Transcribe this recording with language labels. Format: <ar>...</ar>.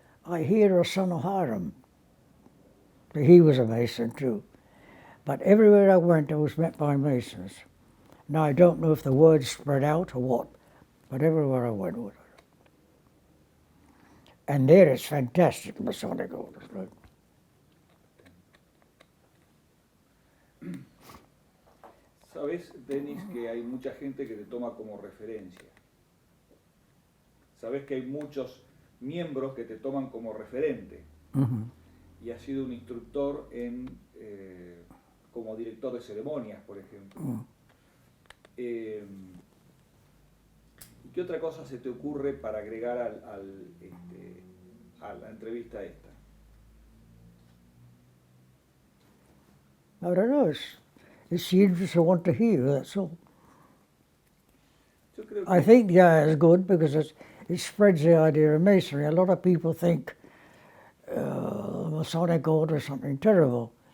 <en>I hear a son of Hiram. He was a Mason too. But everywhere I went, I was met by Masons. Now, I don't know if the word spread out or what, but everywhere I went with it. And there it's fantastic, Masonic orders, right?</en> <es>Sabes, Denis, que hay mucha gente que te toma como referencia. Sabes que hay muchos miembros que te toman como referente. Mm-hmm. Y has sido un instructor en, como director de ceremonias, por ejemplo. Mm. ¿Y qué otra cosa se te ocurre para agregar a la entrevista esta?</es> <en>I don't know, it's the interest I want to hear, that's all.</en> <es>Yo creo que</es> <en>I think it's good because it spreads the idea of Masonry. A lot of people think Masonic order is something terrible.</en>